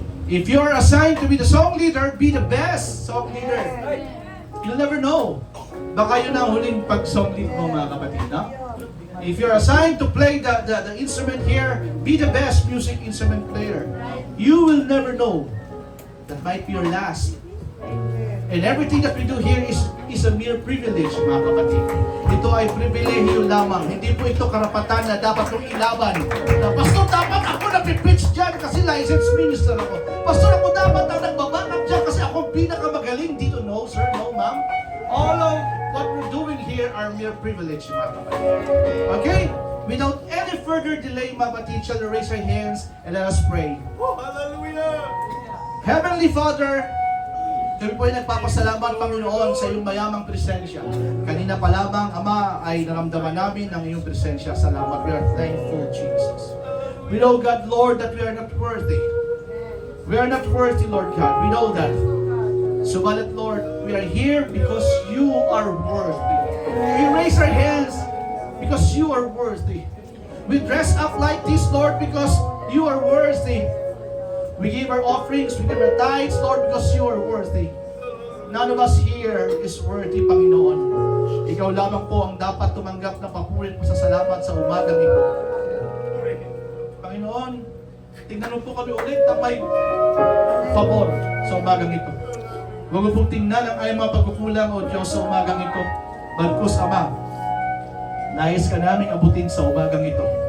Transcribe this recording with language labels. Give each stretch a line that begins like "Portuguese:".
English: If you are assigned to be the song leader, be the best song leader. You'll never know.
Filipino: Baka yun ang huling pag-song lead mo, mga kapatid, no?
English: If you're assigned to play the instrument here, be the best music instrument player. You will never know. That might be your last. And everything that we do here is a mere privilege, mga kapatid.
Filipino: Ito ay pribilehiyo lamang. Hindi po ito karapatan na dapat kong ilaban. Na, Pastor, dapat ako nag-preach dyan kasi licensed minister ako. Pastor, ako dapat ang nagbabakap dyan kasi ako ang pinakamagaling dito.
English: No, sir, no, ma'am. All of what we're doing here are mere privilege, mga kapatid. Okay? Without any further delay, mga kapatid, shall we raise our hands and let us pray. Oh, hallelujah!
Filipino: Heavenly Father, kami po ay nagpapasalamat, Panginoon, sa iyong mayamang presensya. Kanina pa lamang, Ama, ay naramdaman namin ang iyong presensya. Salamat.
English: We are thankful, Jesus. We know, God, Lord, that we are not worthy. We are not worthy, Lord God. We know that. Subalit, Lord, we are here because you are worthy. We raise our hands because you are worthy. We dress up like this, Lord, because you are worthy. We give our offerings, we give our tithes, Lord, because you are worthy. None of us here is worthy, Panginoon.
Filipino: Ikaw lamang po ang dapat tumanggap ng papuri at pasasalamat sa umagang ito. Panginoon, tingnan mo po kami ulit na may pabor sa umagang ito. Huwag mo pong tingnan ang ayong mga pagkukulang, O Diyos, sa umagang ito. Bagkus, Ama, nais ka namin abutin sa umagang ito.